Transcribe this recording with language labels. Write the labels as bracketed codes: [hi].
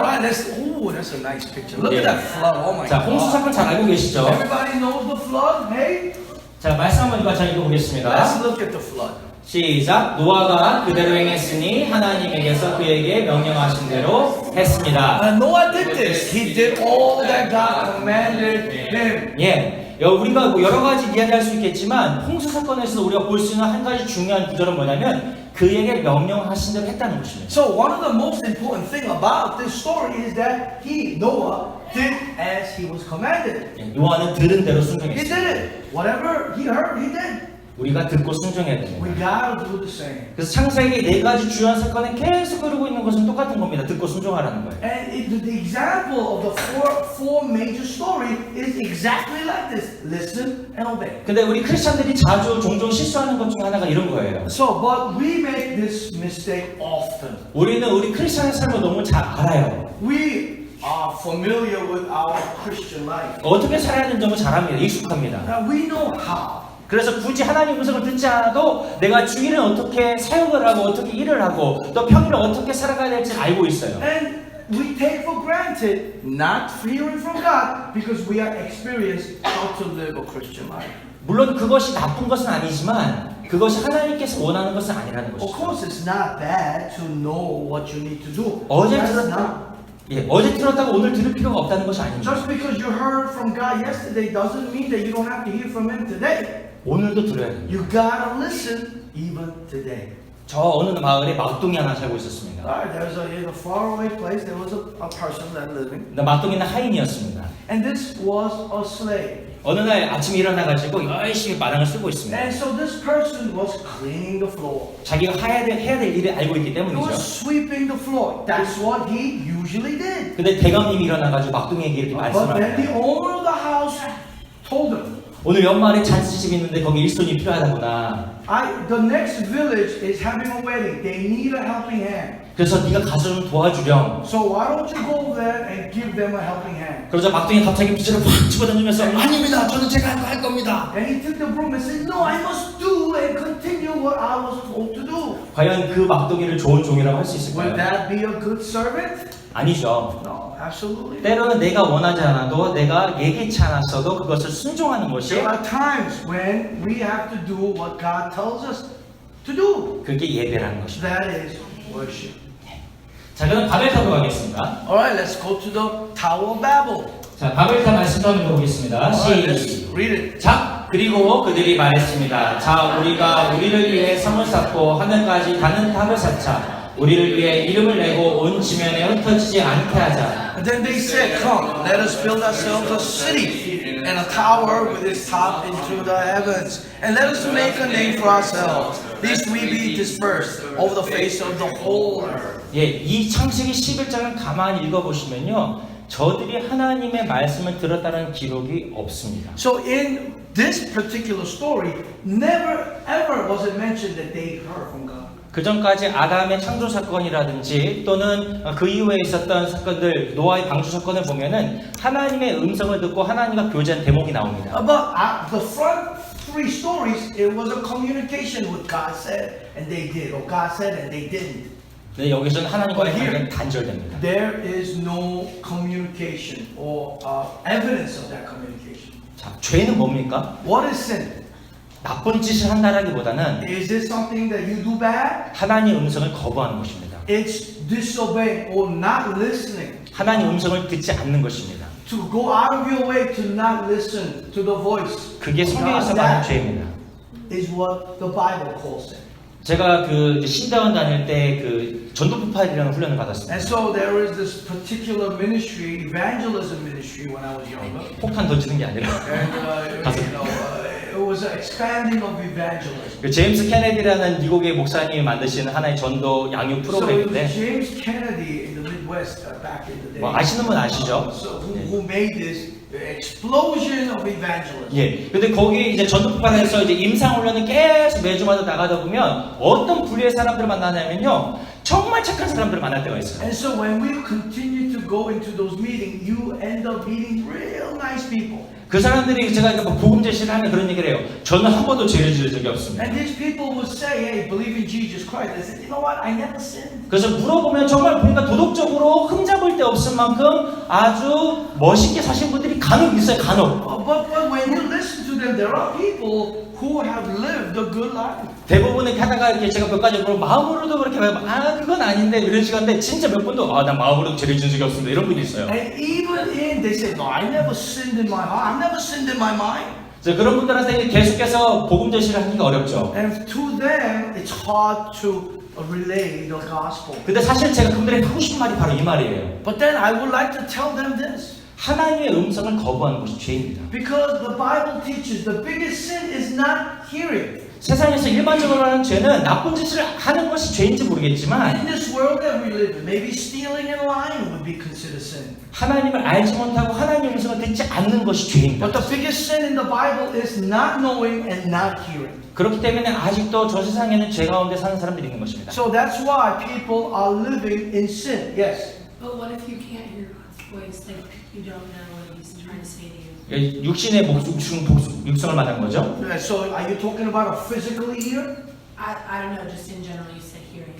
[en] right, that's a nice picture. Look Yeah. at that flood. Oh my [ko] 자, 홍수 [en] God. [ko] 사건 잘 알고 계시죠? [en] Everybody knows the flood. Hey, [ko] 자, 말씀 한번 같이 읽어보겠습니다. [en] let's look at the flood. [ko] 시작. 노아가 그대로 행했으니 하나님에게서 그에게 명령하신 대로 했습니다. [en] Noah did this. He did all that God commanded him. [ko] 예, 우리가 뭐 여러 가지 이야기할 수 있겠지만 홍수 사건에서 우리가 볼 수 있는 한 가지 중요한 구절은 뭐냐면 그에게 명령하신 대로 했다는 것입니다. [en] So one of the most important thing about this story is that Noah, did as he was commanded. [ko] 예, 노아는 들은 대로 [en] He [ko] 순종했습니다. [en] did it. Whatever he heard, he did. [ko] 우리가 듣고 순종해야 됩니다. [en] We gotta do the same. [ko] 그래서 창세기 네 가지 주요한 사건에 계속 흐르고 있는 것은 똑같은 겁니다. 듣고 순종하라는 거예요. [en] And the example of the four major story is exactly like this. Listen and obey. [ko] 근데 우리 크리스천들이 자주 종종 실수하는 것 중에 하나가 이런 거예요. [en] So, but we make this mistake often. [ko] 우리는 우리 크리스천의 삶을 너무 잘 알아요. [en] We are familiar with our Christian life. [ko] 어떻게 살아야 하는 점을 잘 압니다. 익숙합니다. [en] Now we know how. [ko] 그래서 굳이 하나님 음성을 듣지 않아도 내가 주일은 어떻게 사역을 하고 어떻게 일을 하고 또 평일을 어떻게 살아가야 될지 알고 있어요. [en] And we take for granted not hearing from God because we are experienced how to live a Christian life. [ko] 물론 그것이 나쁜 것은 아니지만 그것이 하나님께서 원하는 것은 아니라는 [en] Of [ko] 것이죠. [en] course, it's not bad to know what you need to do. [ko] 어제 [en] That's [ko] 들었다, [en] not. [ko] 어제 들었다고 오늘 들을 필요가 없다는 것이 아닙니다. [en] Just because you heard from God yesterday doesn't mean that you don't have to hear from Him today. [ko] 오늘도 들어야 됩니다. [en] You gotta listen even today. [ko] 저 어느 마을에 막둥이 하나 살고 있었습니다. [en] Alright, in a faraway place, there was a person that living, [ko] 막둥이는 하인이었습니다. [en] and this was a slave. [ko] 어느 날 아침에 일어나가지고 열심히 마당을 쓰고 있습니다. [en] And so this person was cleaning the floor. [ko] 자기가 해야 될 일을 알고 있기 [en] He was [ko] 때문이죠. [en] sweeping the floor. That's what he usually did. [ko] 근데 대감님이 일어나가지고 막둥이에게 이렇게 [en] But [ko] 말씀을 [en] then the [ko] 합니다. [en] owner of the house told him, [ko] 오늘 연말에 잔치집이 있는데 거기 일손이 필요하다구나. [en] the next village is having a wedding. They need a helping hand. [ko] 그래서 네가 가서 좀 도와주렴. [en] So why don't you go there and give them a helping hand? [ko] 그러자 막둥이 갑자기 빗자루 확 집어던지면서 아닙니다. 저는 제가 할 겁니다. [en] And he took the broom and said, no, I must do and continue what I was told to do. [ko] 과연 그 막둥이를 좋은 종이라고 할 수 [en] Will [ko] 있을까요? [en] that be a good servant? [ko] 아니죠. [en] No, absolutely not. [ko] 때로는 내가 원하지 않아도 내가 예기치 않았어도 그것을 순종하는 것이 [en] There are times when we have to do what God tells us to do. [ko] 그게 예배라는 것입니다. [en] That is worship. [ko] 자, 그럼 바벨탑으로 가겠습니다. [en] Alright, let's go to the Tower of Babel. [ko] 자, 바벨탑 말씀 좀 읽어보겠습니다. [en] Alright, let's read it. [ko] 시작! 그리고 그들이 말했습니다. 자, 우리가 우리를 위해 성을 쌓고 하늘까지 가는 탑을 쌓자. 우리를 위해 이름을 내고 온 지면에 흩어지지 않게 하자. [en] And then they said, come, let us build ourselves a city and a tower with its top into the heavens. And let us make a name for ourselves, lest we be dispersed over the face of the whole earth. [ko] 예, 이 창세기 11장을 가만히 읽어보시면요. 저들이 하나님의 말씀을 들었다는 기록이 없습니다. [en] So in this particular story, never ever was it mentioned that they heard from God. [ko] 그 전까지 아담의 창조 사건이라든지 또는 그 이후에 있었던 사건들, 노아의 방주 사건을 보면은 하나님의 음성을 듣고 하나님과 교제한 대목이 나옵니다. [en] But the front three stories, it was a communication with God said and they did, or God said and they didn't. [ko] 근데 여기서는 하나님과의 [en] But here- [ko] 관계는 단절됩니다. [en] There is no communication or evidence of that communication. [ko] 자, 죄는 뭡니까? [en] What is sin? [ko] 나쁜 짓을 한다라기보다는 [en] Is it something that you do bad? [ko] 하나님의 음성을 거부하는 것입니다. [en] It's disobeying or not listening. [ko] 하나님의 음성을 듣지 않는 것입니다. [en] To go out of your way to not listen to the voice. [ko] 그게 [en] of [ko] 성경에서 [en] God. [ko] 말하는 [en] That [ko] 죄입니다. [en] is what the Bible calls it. [ko] 제가 그 이제 신대원 다닐 때 그 전도폭발이라는 훈련을 받았습니다. [en] And so there is this particular ministry, evangelism ministry, when I was younger. [ko] 폭탄 던지는 게 아니라 [en] And it was an expanding of evangelism. [ko] 그 제임스 케네디라는 미국의 목사님이 만드신 하나의 전도 양육 [en] So it was [ko] 프로그램인데 [en] James Kennedy in the Midwest back in the day. [ko] 뭐 아시는 분 아시죠? [en] So who made this explosion of evangelism? [ko] 예. 근데 거기 이제 전도폭발에서 이제 임상훈련을 계속 매주마다 나가다 보면 어떤 부류의 사람들을 만나냐면요, 정말 착한 사람들을 만날 때가 있어요. [en] And so when we continue to go into those meetings, you end up meeting real nice people. [ko] 그 사람들이 제가 이렇게 복음 제시를 하면 그런 얘기를 해요. 저는 한 번도 죄를 지은 적이 없습니다. [en] And these people would say, hey, believe in Jesus Christ. They said, you know what? I never sinned. [ko] 그래서 물어보면 정말 보니까 도덕적으로 흠잡을 데 없을 만큼 아주 멋있게 사신 분들이 간혹 있어요. 간혹. [en] But when you listen to them, there are people who have lived a good life. [ko] 대부분 이렇게 하다가 이렇게 제가 몇 가지 물어보면 마음으로도 그렇게 하면 그건 아닌데 이런 시간인데 진짜 몇 분도 난 마음으로도 죄를 지은 적이 없습니다. 이런 분이 있어요. [en] And even in, they say, no, I never sinned in my heart. I've never sinned in my mind. [ko] 그래서 그런 분들한테 계속해서 복음 제시를 하기가 어렵죠. [en] And to them, it's hard to relay the gospel. [ko] 근데 사실 제가 그분들에게 하고 싶은 말이 바로 이 말이에요. [en] But then I would like to tell them this. [ko] 하나님의 음성을 거부하는 것이 죄입니다. [en] Because the Bible teaches the biggest sin is not hearing. [ko] 세상에서 일반적으로 하는 죄는 나쁜 짓을 하는 것이 죄인지 모르겠지만 [en] In this world that we live in, maybe stealing and lying would be considered sin. [ko] 하나님을 알지 못하고 하나님의 음성을 듣지 않는 것이 죄입니다. [en] But the biggest sin in the Bible is not knowing and not hearing. [ko] 그렇기 때문에 아직도 저 세상에는 죄 가운데 사는 사람들이 있는 것입니다. [en] So that's why people are living in sin. Yes. But what if you can't hear God's voice? Like you don't know what He's trying to say to you. [ko] 육신의 육성을 말하는 거죠. [en] So are you talking about a physical ear? I don't know. Just in general, you said hearing.